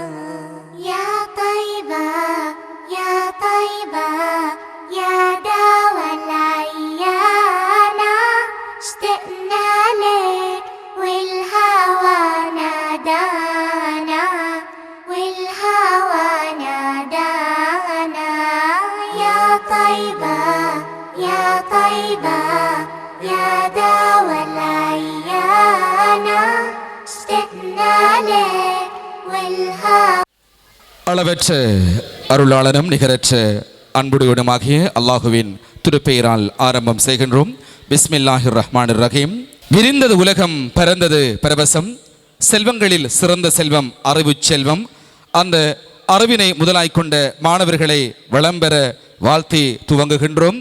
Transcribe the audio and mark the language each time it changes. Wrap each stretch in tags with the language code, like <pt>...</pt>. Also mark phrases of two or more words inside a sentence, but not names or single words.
<ar>يا طيبة يا طيبة يا داوى العيانة، اشتقنا لك والهوى نادانا والهوى نادانا. يا طيبة يا طيبة يا داوى العيانة، اشتقنا لك والهوى.</ar> <ta>அளவற்ற அருளாளனும் நிகரற்ற அன்புடையவனுமாகிய அல்லாஹுவின் திருப்பெயரால் ஆரம்பம் செய்கின்றோம்.</ta> <ar>بسم الله الرحمن الرحيم.</ar> <ta>விரிந்தது உலகம், பரந்தது பரவசம். செல்வங்களில் சிறந்த செல்வம் அறிவு செல்வம். அந்த அறிவினை முதலாய்கொண்ட மாணவர்களை வளம்பெற வாழ்த்தி துவங்குகின்றோம்.</ta>